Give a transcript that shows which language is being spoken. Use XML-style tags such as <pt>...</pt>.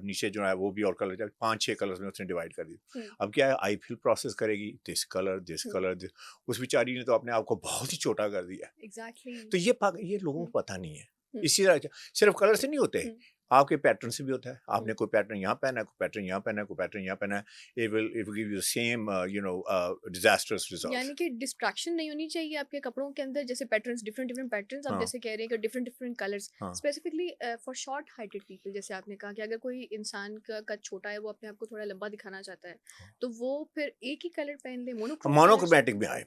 <ur>نیچے جو ہے وہ بھی اور کلر چل رہا ہے. 5-6 کلرز میں اس نے ڈیوائڈ کر دی. اب کیا ہے، آئی فل پروسیس کرے گی، دس کلر، دس کلر. اس بیچاری نے تو اپنے آپ کو بہت ہی چھوٹا کر دیا. تو یہ لوگوں کو پتہ نہیں ہے. اسی طرح صرف کلر سے نہیں ہوتے، آپ کے پیٹرن سے بھی ہوتا ہے. آپ نے کوئی پیٹرن یہاں پہنا ہے، کوئی پیٹرن یہاں پہنا ہے، کوئی پیٹرن یہاں پہنا ہے.</ur> <en>It will give you the same disastrous results.</en> <ur>یعنی کہ ڈسٹریکشن نہیں ہونی چاہیے آپ کے کپڑوں کے اندر. جیسے پیٹرنس، ڈفرینٹ پیٹرنس، آپ جیسے کہہ رہے ہیں کہ different colours,</ur> <en>Specifically for short heighted people.</en> <ur>جیسے آپ نے کہا کہ اگر کوئی انسان کا قد چھوٹا ہے، وہ اپنے آپ کو تھوڑا لمبا دکھانا چاہتا ہے، تو وہ پھر ایک ہی کلر پہن لے، مونوکرومیٹک بھی آئے.</ur>